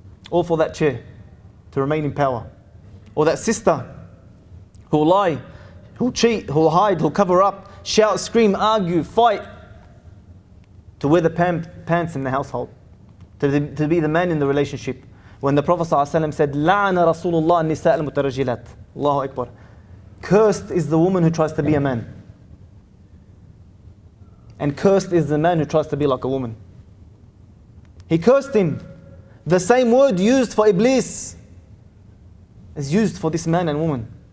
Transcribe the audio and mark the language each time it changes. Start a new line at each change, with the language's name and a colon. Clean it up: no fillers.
English: All for that chair, to remain in power. Or that sister who'll lie, who'll cheat, who'll hide, who'll cover up, shout, scream, argue, fight, to wear the pants in the household, to be the man in the relationship. When the Prophet ﷺ said,
Arabic: لَعَنَ رَسُولُ اللَّهِ النِّسَاءَ الْمُتَرَجِّلَاتِ. Allahu Akbar.
English: Cursed is the woman who tries to be a man. And cursed is the man who tries to be like a woman. He cursed him. The same word used for Iblis is used for this man and woman.